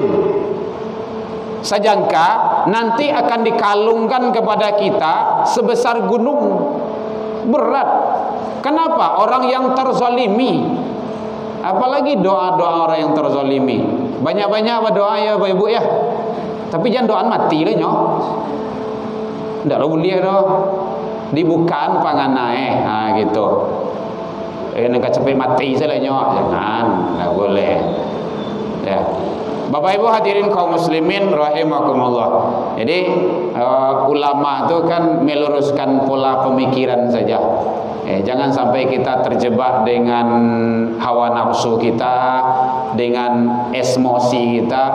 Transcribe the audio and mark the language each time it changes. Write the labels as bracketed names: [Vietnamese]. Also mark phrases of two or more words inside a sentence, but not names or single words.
[Indonesian] Sejangka nanti akan dikalungkan kepada kita sebesar gunung. Berat. Kenapa? Orang yang terzalimi. Apalagi doa-doa orang yang terzalimi. Banyak-banyak berdoa ya Bapak Ibu ya. [Minangkabau] Tapi jangan doa mati lah nyo. Ndak boleh dah. Dibukaan pangan naik. Gitu. Nak cepet mati saja nyo. Jangan, ndak boleh. [Indonesian] Ya. Bapak Ibu hadirin kaum muslimin rahimakumullah. Jadi ulama itu kan meluruskan pola pemikiran saja. Jangan sampai kita terjebak dengan hawa nafsu kita, dengan emosi kita.